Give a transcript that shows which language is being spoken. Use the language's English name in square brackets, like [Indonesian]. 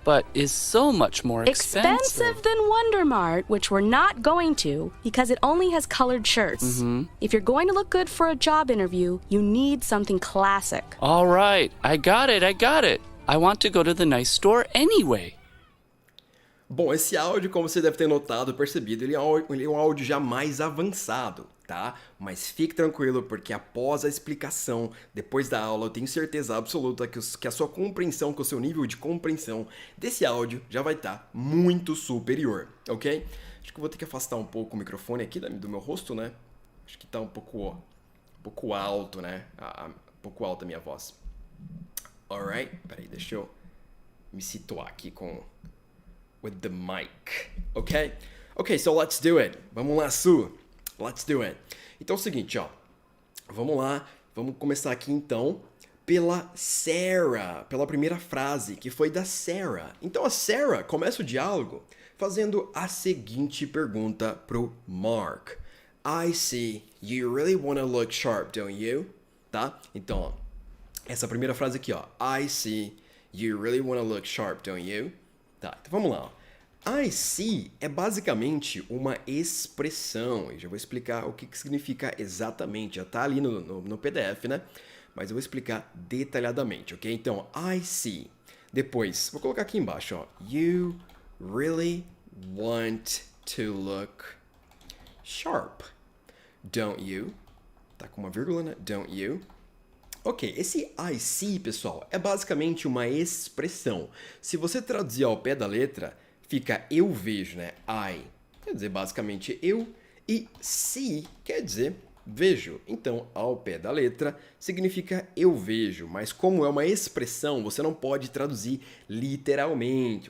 [English] But is so much more expensive. Than Wonder Mart, which we're not going to because it only has colored shirts. If you're going to look good for a job interview, you need something classic. All right, I got it. I want to go to the nice store anyway. [Portuguese] Bom, esse áudio, como você deve ter notado, percebido, ele é um áudio já mais avançado, tá? Mas fique tranquilo, porque após a explicação, depois da aula, eu tenho certeza absoluta que a sua compreensão, que o seu nível de compreensão desse áudio já vai estar muito superior, ok? Acho que eu vou ter que afastar um pouco o microfone aqui do meu rosto, né? Acho que tá um pouco alto, né? Um pouco alta a minha voz. Alright, peraí, deixa eu me situar aqui [English] with the mic, [Portuguese] ok? [English] Ok, so let's do it. [Portuguese] Vamos lá, Su. [English] Let's do it. [Portuguese] Então é o seguinte, ó. Vamos lá, vamos começar aqui então pela Sarah, pela primeira frase, que foi da Sarah. Então a Sarah começa o diálogo fazendo a seguinte pergunta pro Mark. [English] I see, you really wanna look sharp, don't you? Tá? [Portuguese] Então, ó, essa primeira frase aqui, ó. [English] I see, you really wanna look sharp, don't you? [Portuguese] Tá, então vamos lá. Ó. I see é basicamente uma expressão. Eu já vou explicar o que significa exatamente. Já tá ali no PDF, né? Mas eu vou explicar detalhadamente, ok? Então, I see. Depois, vou colocar aqui embaixo, ó. [English] You really want to look sharp, don't you? [Portuguese] Tá com uma vírgula, né? [English] Don't you? [Portuguese] Ok, esse I see, pessoal, é basicamente uma expressão. Se você traduzir ao pé da letra, fica eu vejo, né? I quer dizer basicamente eu e see quer dizer vejo. Então, ao pé da letra significa eu vejo, mas como é uma expressão, você não pode traduzir literalmente.